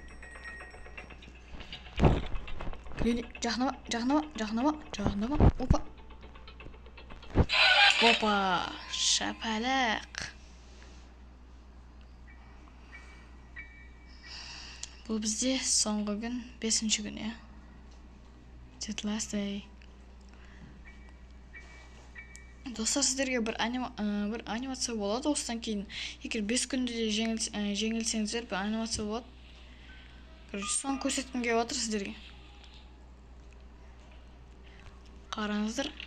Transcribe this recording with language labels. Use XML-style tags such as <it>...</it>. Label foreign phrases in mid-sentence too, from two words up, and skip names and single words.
<kk>Гренни, жақындама. Опа, шапалақ. Бұл бізде соңғы күн, 5-ші күн, е.</kk> <en>Just last day.</en> <kk>Достар, сіздерге бір анимация болады. Осыдан кейін, егер 5 күнде де жеңілсеңіздер, бір анимация болады. Соны көрсеткім келіп отыр сіздерге. Қараңыздар.</kk>